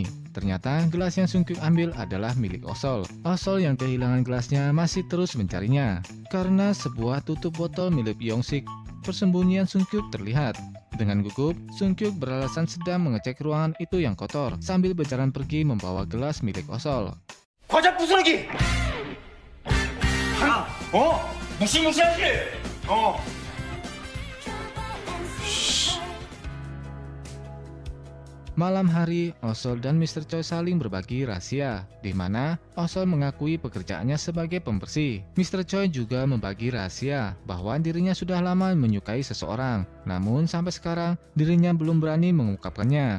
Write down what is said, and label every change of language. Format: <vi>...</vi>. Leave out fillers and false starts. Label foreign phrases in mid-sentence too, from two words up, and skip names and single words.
<id>Ternyata, gelas yang Sun Kyuk ambil adalah milik Osol. Osol yang kehilangan gelasnya masih terus mencarinya. Karena sebuah tutup botol milik Yongsik, persembunyian Sun Kyuk terlihat. Dengan gugup, Sungkyuk beralasan sedang mengecek ruangan itu yang kotor sambil berjalan pergi membawa gelas milik Osol.</id> <ko>과자 부스러기! 무시무시하지?</ko> <id>Malam hari, Osol dan Mr. Choi saling berbagi rahasia, di mana Osol mengakui pekerjaannya sebagai pembersih. Mr. Choi juga membagi rahasia bahwa dirinya sudah lama menyukai seseorang, namun sampai sekarang dirinya belum berani mengungkapkannya.</id>